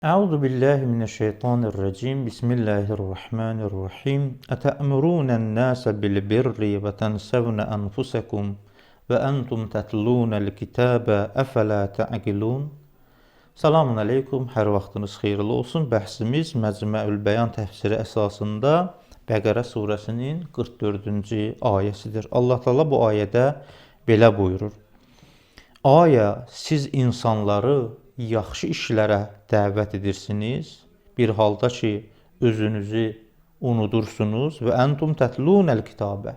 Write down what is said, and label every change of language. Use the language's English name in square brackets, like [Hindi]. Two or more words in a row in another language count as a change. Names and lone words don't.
[Arabic] أعوذ بالله من الشيطان الرجيم. بسم الله الرحمن الرحيم. أتأمرون الناس بالبر وتنسون أنفسكم وأنتم تتلون الكتاب أفلا تعقلون. سلام عليكم. [Azerbaijani] Hər vaxtınız xeyirli olsun. Bəhsimiz Məcmuəül Bəyan təfsiri əsasında Bəqərə surəsinin 44-cü ayəsidir. Allah Teala bu ayədə belə buyurur: Aya, siz insanları yaxşı işlərə dəvət edirsiniz, bir halda ki, özünüzü unudursunuz və [Arabic] أنتم تتلون الكتاب.